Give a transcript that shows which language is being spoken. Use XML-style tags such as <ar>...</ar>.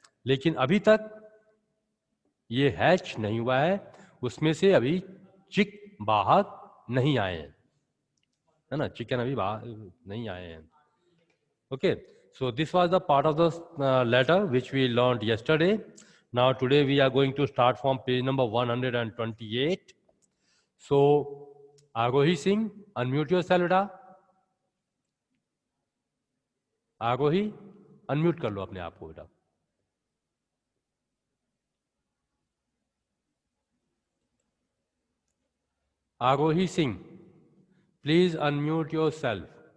<hi>लेकिन अभी तक ये हैच नहीं हुआ है, उसमें से अभी चिक बाहर नहीं आए हैं, है ना। चिकन अभी बाहर नहीं आए हैं।</hi> <en>Okay, so this was the part of the letter which we learned yesterday. Now today we are going to start from page number 128. So Arohi Singh, unmute yourself बेटा।</en> <hi>आरोही अनम्यूट कर लो अपने आप को बेटा।</hi> <en>Arohi Singh, please unmute yourself.</en>